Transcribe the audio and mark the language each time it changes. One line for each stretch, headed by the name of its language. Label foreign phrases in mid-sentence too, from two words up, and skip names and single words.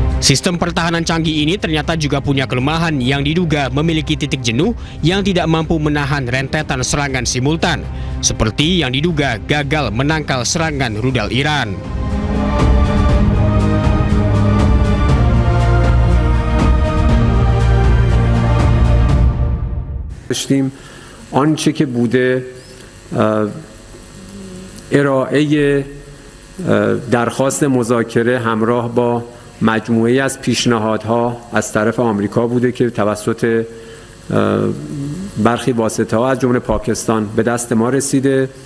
Indonesian: Sistem pertahanan canggih ini ternyata juga punya kelemahan yang diduga memiliki titik jenuh yang tidak mampu menahan rentetan serangan simultan, seperti yang diduga gagal menangkal serangan rudal Iran.
Persian: داشتیم آنچه که بوده ارائه درخواست مذاکره همراه با مجموعه‌ای از پیشنهادها از طرف آمریکا بوده که توسط برخی واسطه‌ها از جمله پاکستان به دست ما رسیده.